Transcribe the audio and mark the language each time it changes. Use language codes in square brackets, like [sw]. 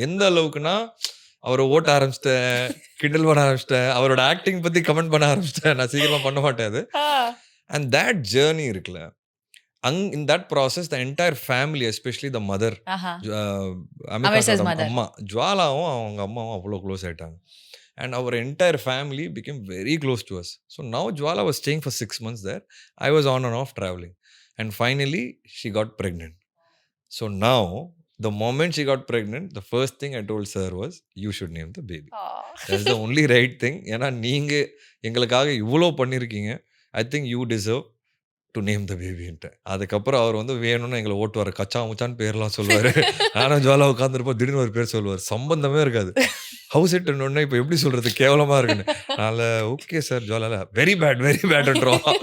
[ta] எந்த அளவுக்குன்னா, அவர ஓட்ட ஆரம்பிச்சுட்டேன். கிண்டல் பண்ண ஆரம்பிச்சுட்டேன். அவரோட ஆக்டிங் பத்தி கமெண்ட் பண்ண ஆரம்பிச்சுட்டேன். நான் சீக்கிரமா பண்ண மாட்டேன் அது. ஆ. [en] and that journey [ta] இருக்குல்ல. [en] In that process the entire family especially the mother ஆஹா. [ta] Amir Amir SARS கானோட mother. அம்மா ஜுவாலாவும் அவங்க அம்மாவும் அவ்வளோ க்ளோஸ் ஆயிட்டாங்க. [en] And our entire family became very close to us. So now Jwala was staying for 6 months there. I was on and off traveling. And finally, she got pregnant. So now, the moment she got pregnant, the first thing I told sir was, you should name the baby. Ah. That's the only right thing. [ta] ஏன்னா நீங்க எங்களுக்காக இவ்வளோ பண்ணியிருக்கீங்க. [en] I think you deserve to name the பேபின்ட்டு. [ta] அதுக்கப்புறம் அவர் வந்து வேணும்னு எங்கள ஓட்டுவாரு. கச்சா முச்சான்னு பேர்லாம் சொல்லுவாரு. நானும் ஜுவாலா உட்காந்துருப்போம். திடீர்னு ஒரு பேர் சொல்லுவாரு. சம்பந்தமே இருக்காது. ஹவுஸ் இட்ன்னு இப்போ எப்படி சொல்றது? கேவலமா இருக்குன்னு. அதனால ஓகே சார் ஜுவாலா வெரி பேட்ன்றோம்.